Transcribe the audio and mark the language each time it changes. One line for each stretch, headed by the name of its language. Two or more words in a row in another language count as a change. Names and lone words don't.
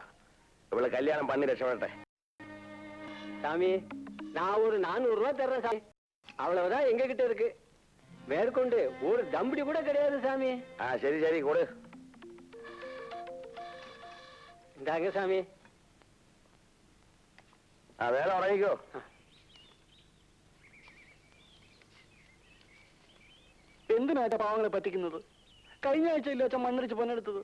Tamil: இவ்வளவு கல்யாணம் பண்ணி ரசப்பட்டேன் சாமி. நான் ஒரு 400 ரூபா தர்றேன் சாமி. அவ்வளவுதான் எங்க கிட்ட இருக்கு. மேற்கொண்டு ஒரு தம்படி கூட கிடையாது சாமி. சரி சரி கொடு. இந்தாங்க சாமி.
Malayalam: വേറെ ഉറങ്ങിക്കോ. എന്തിനാ പാവങ്ങളെ പറ്റിക്കുന്നത്? കഴിഞ്ഞ ആഴ്ചയില്ലേ അച്ഛൻ മണ്ണിടിച്ച് പൊന്നെടുത്തത്?